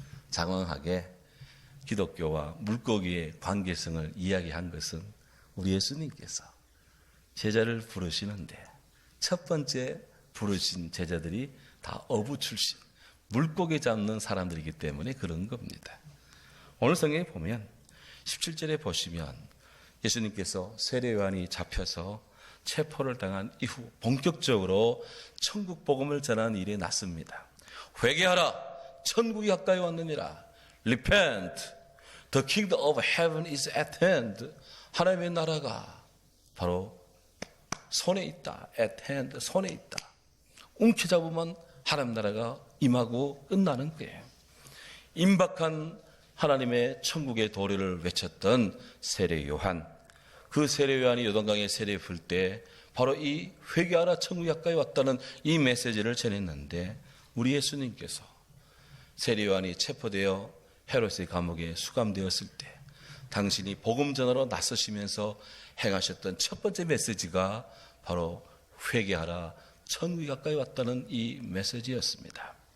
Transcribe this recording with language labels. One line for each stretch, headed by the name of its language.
Korean: 장황하게 기독교와 물고기의 관계성을 이야기한 것은 우리 예수님께서 제자를 부르시는데 첫 번째 부르신 제자들이 다 어부 출신, 물고기 잡는 사람들이기 때문에 그런 겁니다. 오늘 성경에 보면 17절에 보시면 예수님께서 세례 요한이 잡혀서 체포를 당한 이후 본격적으로 천국 복음을 전하는 일이 났습니다. 회개하라, 천국이 가까이 왔느니라.
English: Repent, the kingdom of heaven is at hand.
Korean: 하나님의 나라가 바로 손에 있다.
English: at hand,
Korean: 손에 있다. 움켜잡으면 하나님 나라가 임하고 끝나는 거예요. 임박한 하나님의 천국의 도래를 외쳤던 세례 요한, 그 세례 요한이 요단강에 세례 풀 때 바로 이 회개하라 천국이 가까이 왔다는 이 메시지를 전했는데, 우리 예수님께서 세례 요한이 체포되어 헤롯의 감옥에 수감되었을 때 당신이 복음 전하러 나서시면서 행하셨던 첫 번째 메시지가 바로 회개하라 천국이 가까이 왔다는 이 메시지였습니다.